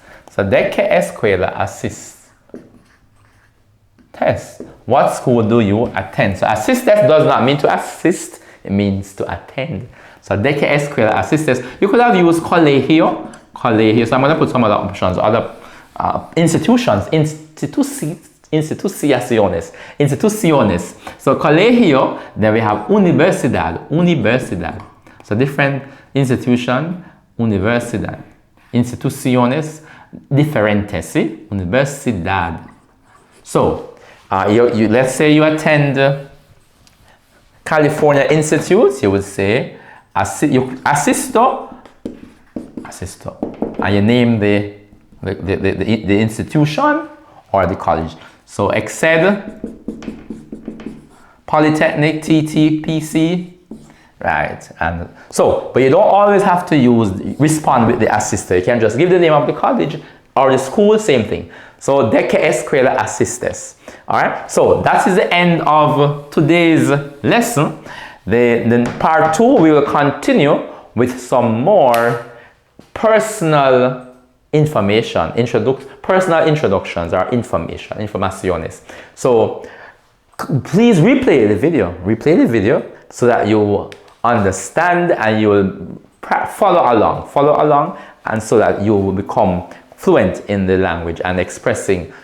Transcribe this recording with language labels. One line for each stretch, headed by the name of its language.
Spanish: So de qué escuela asistes?
English: What school do you attend? So asistes does not mean to assist, it means to attend.
Spanish: So de qué escuela asistes?
English: You could have used colegio. So I'm going to put some other options, other institutions, instituciones. So colegio, then we have universidad. So different institution, universidad.
Spanish: Instituciones diferentes, ¿sí? Universidad.
English: So let's say you attend California Institute, you would say asisto, and you name the institution or the college. So EXCED, Polytechnic, TTPC, right? And so, but you don't always have to respond with the asisto. You can just give the name of the college or the school, same thing.
Spanish: So de qué escuela asistes.
English: All right. So that is the end of today's lesson. Then part 2, we will continue with some more personal information, personal introductions or informaciones. So please replay the video so that you understand and you will follow along, and so that you will become fluent in the language and expressing.